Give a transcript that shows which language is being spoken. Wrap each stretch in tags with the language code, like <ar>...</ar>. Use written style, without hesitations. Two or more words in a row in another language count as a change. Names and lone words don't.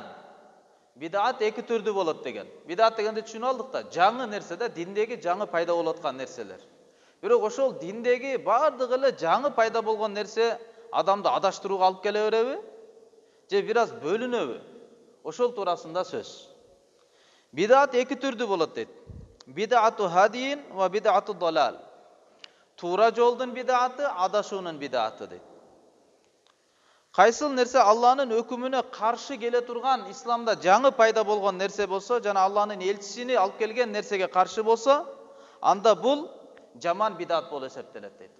<ky>Бид'ат эки түрдүү болот деген. Бид'ат дегенди түшүнүп алдык да, жаңы нерсе да, диндеги жаңы пайда болуп аткан нерселер. Бирок ошол диндеги бардыгы эле жаңы пайда болгон нерсе адамды адаштырууга алып келе береби? Же бир аз бөлүнөбү? Ошол туурасында сөз. Бид'ат эки түрдүү болот дейт.</ky> <ar>بدعة هدى وبدعة ضلال.</ar> <ky>Туура жолдун бид'аты, адашуунун бид'аты дейт. Кайсыл нерсе Аллахнын өкүмүнө каршы келе турган, исламда жаңы пайда болгон нерсе болсо, жана Аллахнын элчисини алып келген нерсеге каршы болсо, анда бул жаман бид'ат болуп эсептелет дейт.</ky>